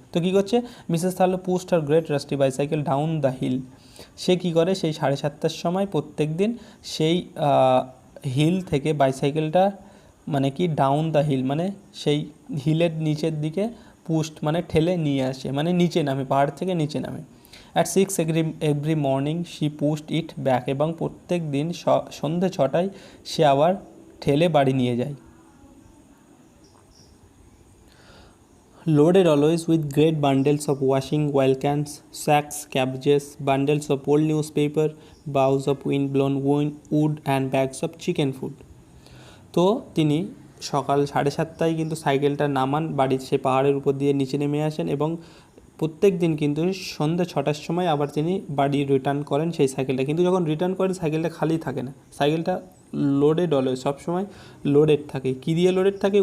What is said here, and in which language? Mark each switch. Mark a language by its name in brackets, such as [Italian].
[Bangla] তো কী করছে Mrs থার্লো [English] pushed her great rusty bicycle down the hill, [Bangla] সে কী করে সেই 7:30টার সময় প্রত্যেক দিন সেই হিল থেকে বাইসাইকেলটা মানে কি [English] down the hill [Bangla] মানে সেই হিলের নিচের দিকে পুস্ট মানে ঠেলে নিয়ে আসে, মানে নিচে নামে, পাহাড় থেকে নিচে নামে। [English] at 6 every morning she pushed it back, [Bangla] এবং প্রত্যেক দিন সন্ধ্যে 6টায় সে আবার ঠেলে বাড়ি নিয়ে যায়। [English] Loaded always with great bundles of washing oil cans, sacks, cabbages, bundles of old newspaper, boughs of wind-blown wood and bags of chicken food. [Bangla] তো তিনি সকাল 7:30টায় কিন্তু সাইকেলটা নামান, বাড়ির সে পাহাড়ের উপর দিয়ে নিচে নেমে আসেন এবং প্রত্যেক দিন কিন্তু সন্ধ্যে 6টার সময় আবার তিনি বাড়ি রিটার্ন করেন সেই সাইকেলটা। কিন্তু যখন রিটার্ন করেন সাইকেলটা খালি থাকে না, সাইকেলটা [English] loaded always, [Bangla] সবসময় লোডেড থাকে। কী দিয়ে লোডেড থাকে?